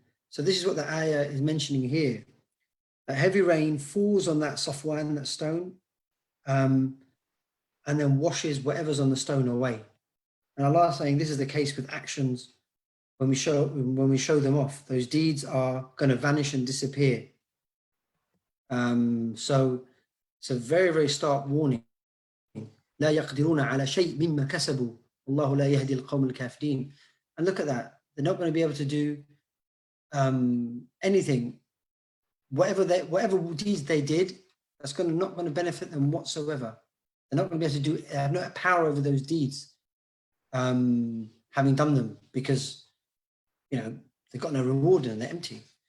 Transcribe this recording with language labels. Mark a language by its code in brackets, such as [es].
[en] So this is what the ayah is mentioning here. That heavy rain falls on that safwan, that stone, and then washes whatever's on the stone away. And Allah is saying this is the case with actions. When we show them off, those deeds are going to vanish and disappear. So it's a very, very stark warning. [ar] لا يقدرون على شيء مما كسبوا والله لا يهدي القوم الكافرين. [en] And look at that. They're not going to be able to do anything. Whatever deeds they did, that's not going to benefit them whatsoever. They're not going to be able to do. They have no power over those deeds, having done them, because they've got no reward and they're empty.